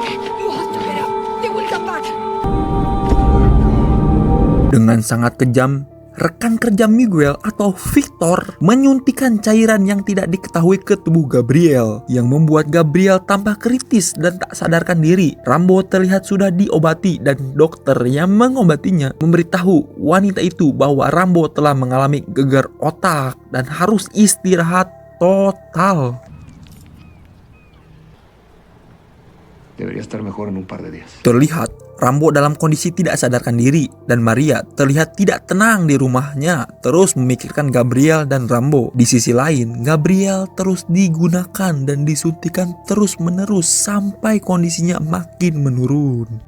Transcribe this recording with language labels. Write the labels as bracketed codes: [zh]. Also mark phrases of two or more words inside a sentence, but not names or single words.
[id] Dengan sangat kejam, rekan kerja Miguel atau Victor menyuntikkan cairan yang tidak diketahui ke tubuh Gabriel, yang membuat Gabriel tambah kritis dan tak sadarkan diri. Rambo terlihat sudah diobati dan dokter yang mengobatinya memberitahu wanita itu bahwa Rambo telah mengalami gegar otak dan harus istirahat total. [es] Debería estar mejor en un par de días. [id] Terlihat Rambo dalam kondisi tidak sadarkan diri dan Maria terlihat tidak tenang di rumahnya, terus memikirkan Gabriel dan Rambo. Di sisi lain, Gabriel terus digunakan dan disuntikan terus-menerus sampai kondisinya makin menurun.